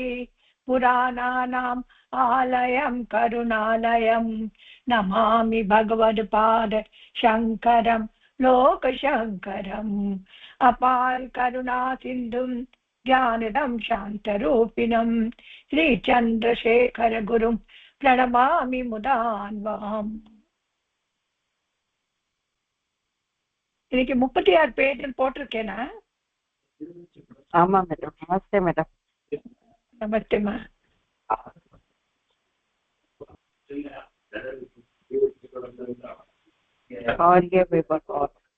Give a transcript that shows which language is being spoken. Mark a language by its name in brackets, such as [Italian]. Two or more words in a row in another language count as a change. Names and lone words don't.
[Sanskrit] पुराणानाम् आलयं करुणालयं नमामि भगवत्पाद शङ्करं लोकशङ्करम् अपार करुणा सिन्धुं ज्ञानदं शान्तरूपिणं श्रीचन्द्रशेखर गुरुं प्रणमामि मुदान्वहम्. [Tamil] இன்னைக்கு 36 பேஜில் போட்டிருக்கேனா? ஆமா மேடம். நமஸ்தே மேடம். நமஸ்தேமா. ஆர்ய பேப்பர்